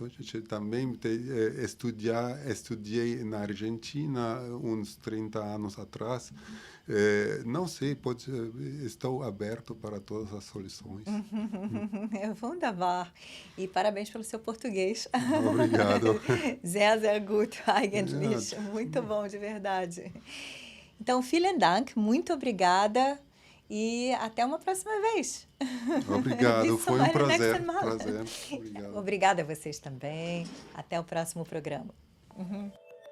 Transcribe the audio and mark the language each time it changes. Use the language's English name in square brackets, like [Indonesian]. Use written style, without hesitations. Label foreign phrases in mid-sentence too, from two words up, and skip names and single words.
[Portuguese] Eu também estudei na Argentina uns 30 anos atrás. Não sei, estou aberto para todas as soluções. [German] Wunderbar. [Portuguese] E parabéns pelo seu português. Obrigado. [German] Sehr gut, eigentlich. [Portuguese] Muito bom, de verdade. Então, [German] vielen Dank, [Portuguese] muito obrigada e até uma próxima vez. Obrigado, foi um prazer. Obrigada a vocês também. Até o próximo programa.